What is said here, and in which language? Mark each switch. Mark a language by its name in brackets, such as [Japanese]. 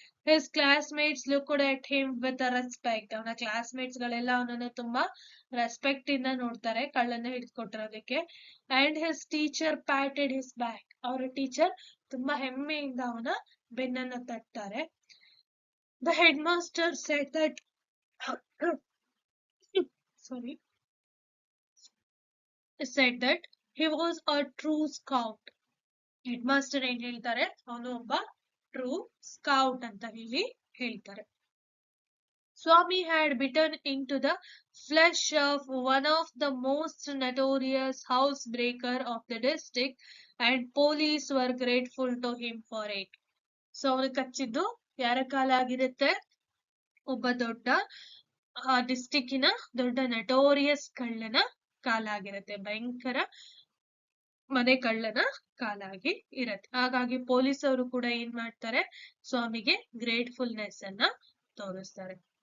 [English] His classmates looked at him with respect. [Kannada] ಅವನ classmates ಗಳೆಲ್ಲ ಅವನನ್ನ ತುಂಬಾ ರೆಸ್ಪೆಕ್ಟ್ ಇಂದ ನೋಡ್ತಾರೆ, ಕಳ್ಳನ ಹಿಡಿದುಕೊಟ್ಟಿರೋದಕ್ಕೆ. [English] And his teacher patted his back. [Kannada] ಅವರ ಟೀಚರ್ ತುಂಬಾ ಹೆಮ್ಮೆಯಿಂದ ಅವನ ಬೆನ್ನನ್ನ ತಟ್ತಾರೆ. [English] The head master said that said that he was a true scout. [Kannada] Head master ಏನ್ ಹೇಳ್ತಾರೆ, ಅವನು ಒಬ್ಬ ಟ್ರೂ ಸ್ಕೌಟ್ ಅಂತ ಹೇಳಿ ಹೇಳ್ತಾರೆ. [English] Swami had bitten into the flesh of one of the most notorious housebreaker of the district, and police were grateful to him for it. [Kannada] So ಅವನು ಕಚ್ಚಿದ್ದು ಯಾರ ಕಾಲ ಆಗಿರುತ್ತೆ, ಒಬ್ಬ ದೊಡ್ಡ ಡಿಸ್ಟಿಕ್ಕಿನ ದೊಡ್ಡ ನಟೋರಿಯಸ್ ಕಳ್ಳನ ಕಾಲ ಆಗಿರುತ್ತೆ, ಭಯಂಕರ ಮನೆ ಕಳ್ಳನ ಕಾಲ ಆಗಿ ಇರತ್ತೆ. ಹಾಗಾಗಿ ಪೊಲೀಸವರು ಕೂಡ ಏನ್ ಮಾಡ್ತಾರೆ, ಸ್ವಾಮಿಗೆ ಗ್ರೇಟ್ಫುಲ್ನೆಸ್ ಅನ್ನ ತೋರಿಸ್ತಾರೆ.